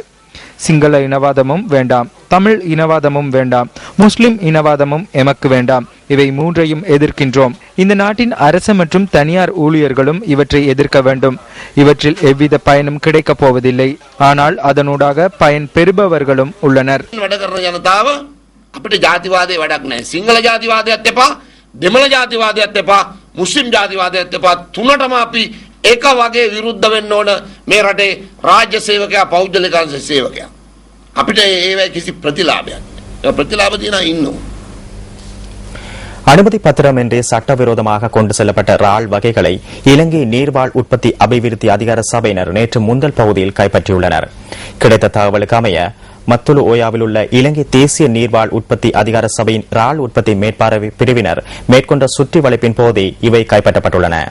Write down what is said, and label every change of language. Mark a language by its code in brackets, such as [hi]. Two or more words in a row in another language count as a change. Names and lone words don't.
[ta] சிங்கள இனவாதமும் வேண்டாம், தமிழ் இனவாதமும் வேண்டாம், முஸ்லிம் இனவாதமும் எமக்கு வேண்டாம். இவை மூன்றையும் எதிர்க்கின்றோம். இந்த நாட்டின் அரசு மற்றும் தனியார் ஊழியர்களும் இவற்றை எதிர்க்க வேண்டும். இவற்றில் எவ்வித பயனும் கிடைக்கப் போவதில்லை. ஆனால் அதனூடாக பயன் பெறுபவர்களும் உள்ளனர். [si] අපිට ජාතිවාදයේ වැඩක් නැහැ. සිංහල ජාතිවාදයත් එපා, දෙමළ ජාතිවාදයත් එපා, මුස්ලිම් ජාතිවාදයත් එපා. තුනටම අපි එක වගේ විරුද්ධ වෙන්න ඕන මේ රටේ රාජ්‍ය සේවකයා, පෞද්ගලික සේවකයා. අපිට ඒවයි කිසි ප්‍රතිලාභයක් නැහැ. ප්‍රතිලාභ දිනා ඉන්නවා. [ta] அனுமதி பத்திரமின்றி சட்டவிரோதமாக கொண்டு செல்லப்பட்ட இறால் வகைகளை இலங்கை நீர்வாழ் உற்பத்தி அபிவிருத்தி அதிகார சபையினர் நேற்று முந்தல் பகுதியில் கைப்பற்றியுள்ளனர். கிடைத்த தகவலுக்கு அமைய மத்துலு ஓயாவில் உள்ள இலங்கை தேசிய நீர்வாழ் உற்பத்தி அதிகார சபையின் இறால் உற்பத்தி மேற்பார்வை பிரிவினர் மேற்கொண்ட சுற்றி வளைப்பின் போதே இவை கைப்பற்றப்பட்டுள்ளன.